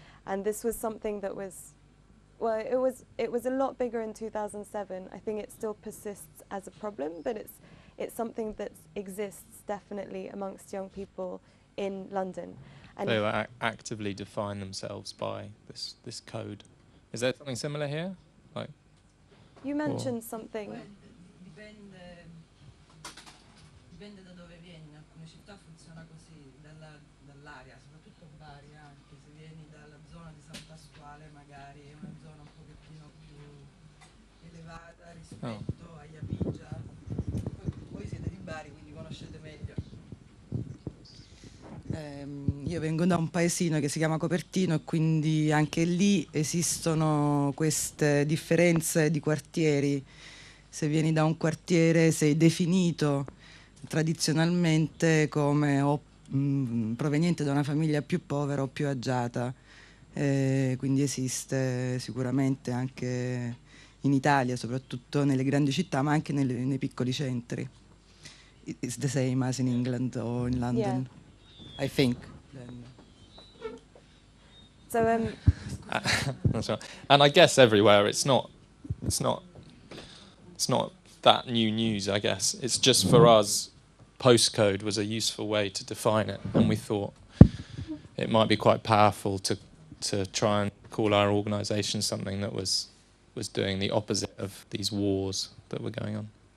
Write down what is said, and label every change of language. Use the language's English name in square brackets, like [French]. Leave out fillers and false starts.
[English] And this was something that was, well, it was a lot bigger in 2007. I think it still persists as a problem, but it's something that exists definitely amongst young people in London. And they will actively define themselves by this code. Is there something similar here? Like, you mentioned something. [Italian] Dipende da dove vieni, in alcune città funziona così, dall'area, soprattutto Bari anche, se vieni dalla zona di San Pasquale magari è una zona un pochettino più elevata rispetto agli Apigia. Voi siete di Bari, quindi conoscete meglio. Io vengo da un paesino che si chiama Copertino e quindi anche lì esistono queste differenze di quartieri. Se vieni da un quartiere sei definito tradizionalmente come proveniente da una famiglia più povera o più agiata, quindi esiste sicuramente anche in Italia, soprattutto nelle grandi città, ma anche nei piccoli centri. [English] It's the same as in England or in London, yeah. I think. So and I guess everywhere it's not that new news, I guess. It's just for us, postcode was a useful way to define it, and we thought it might be quite powerful to try and call our organisation something that was doing the opposite of these wars that were going on.